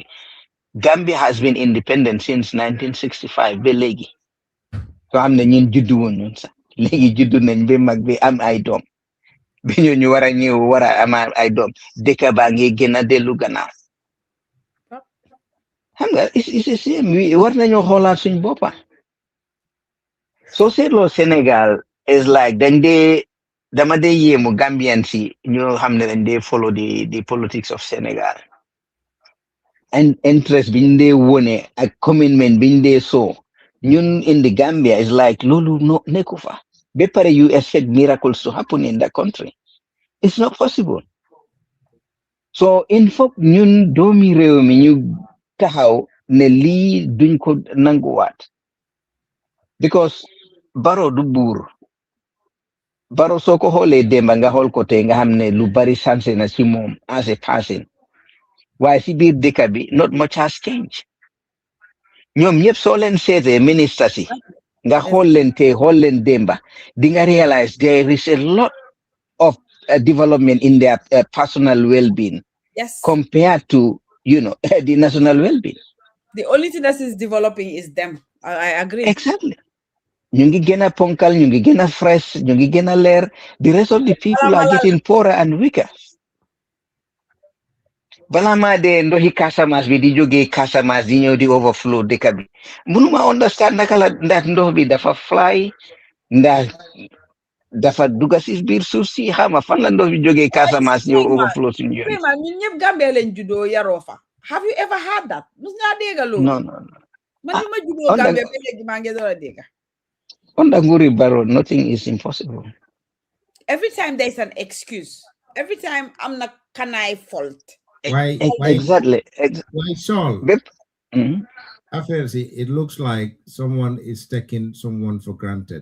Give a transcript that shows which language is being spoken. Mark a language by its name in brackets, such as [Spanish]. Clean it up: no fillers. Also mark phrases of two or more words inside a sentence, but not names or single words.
[English] Gambia has been independent since 1965 [Wolof] ba léegi soo xam ne ñun juddu woon ñun sax léegi juddu nañ ba mag bi am ay doom bi ñu war a ñëw war a am ay doom dëkk baa ngi gën a dellu gannaaw xam nga it's war nañoo xoolaat suñ boppa soo seetloo Sénégal [English] is like [Wolof] dama dee yéemu Gambian si ñoo xam ne dañ dee [English] follow the politics of Sénégal and interest [Wolof] biñ dee wone ak commitment biñ dee soo ñun [English] in the Gambia is like [Wolof] loolu no nekku fa ba pare [English] you expect miracles to happen in the country. It's not possible. So in fact [Wolof] ñun doomi réew mi ñu taxaw ne lii duñ ko nanguwaat because Barrow du buur Barrow soo ko xoolee démba nga xool ko tey nga xam ne lu bari sanse na ci moom [English] as a person [Wolof] waaye si biir dëkk bi [English] not much has changed. [Wolof] ñoom ñëpp soo leen seetee ministre si nga xool leen tey xool leen démba di nga [English] realize there is a lot of development in their personal well-being compared to the national well-being. The only thing that is developing is them. I agree. Exactly. [Wolof] ñu ngi gën a ponkal ñu ngi gën a fresh ñu ngi gën a leer. [English] The rest of the people are getting poorer and weaker. [Wolof] balaa maa dee ndoxi Casamance bi di jógee Casamance di ñëw di overflow dëkk bi mënuma understand naka la ndax ndox bi dafa fly ndax dafa dugga si biir suuf si xama fan la ndox bi jógee Casamance ñëw overflow suñu yoon. ñun ñëpp Gambia lañ juddoo yaroo fa. [English] Have you ever heard that? [Wolof] mus ngaa dégg loolu? [English] No. [Wolof] man li ma juddoo Gambia ba léegi maa ngi door a dégg. [English] Under Nguri Barrow, nothing is impossible. Every time there's an excuse. Every time I'm not canai fault. Why exactly? Why Saul? Mm-hmm. It looks like someone is taking someone for granted.